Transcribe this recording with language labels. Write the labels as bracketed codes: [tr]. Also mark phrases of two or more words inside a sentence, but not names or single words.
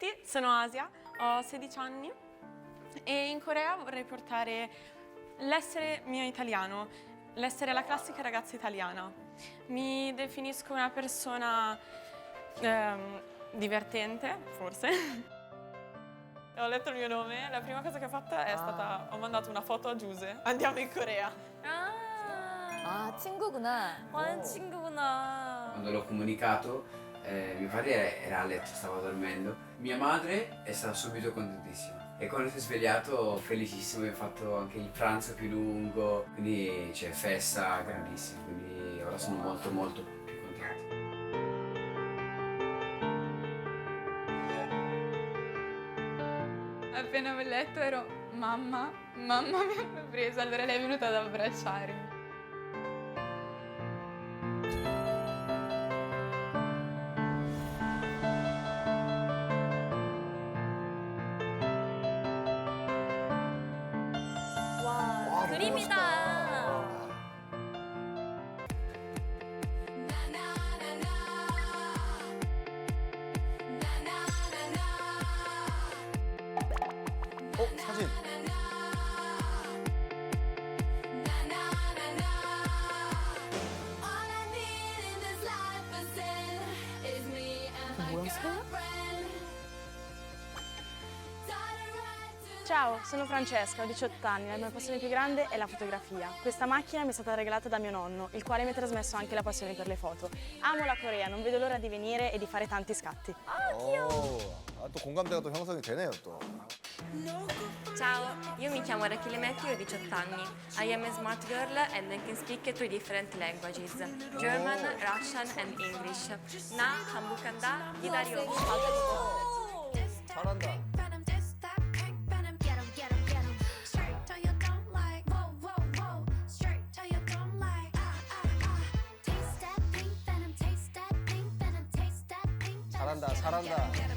[it] Sono Asia, ho 16 anni e in Corea vorrei portare l'essere mio italiano, l'essere la classica ragazza italiana. Mi definisco una persona divertente, forse. Ho letto il mio nome, la prima cosa che ho fatto è stata, ho mandato una foto a Giuse. Andiamo in Corea. [ko] 아, 친구구나. 완 친구구나. [it] Quando l'ho comunicato, mio padre era a letto, stava dormendo. Mia madre è stata subito contentissima. E quando si è svegliato, felicissimo, abbiamo fatto anche il pranzo più lungo, quindi c'è festa grandissima, quindi ora sono molto molto più contento. Appena ho letto ero mamma mi hanno preso, allora lei è venuta ad abbracciarmi. [ko] 와, 그림이다. 사진. 뭐야, 새야? [it] Ciao, sono Francesca, ho 18 anni, la mia passione più grande è la fotografia. Questa macchina mi è stata regalata da mio nonno, il quale mi ha trasmesso anche la passione per le foto. Amo la Corea, non vedo l'ora di venire e di fare tanti scatti. [ko] 또 공감대가 또 형성이 되네요 또. [it] Ciao, io mi chiamo Rachele Metti e ho 18 anni. [en] I am a smart girl and I can speak 3 different languages, German, Russian and English. [ko] 나 한국한다 기다려. 잘한다. 잘한다, 잘한다.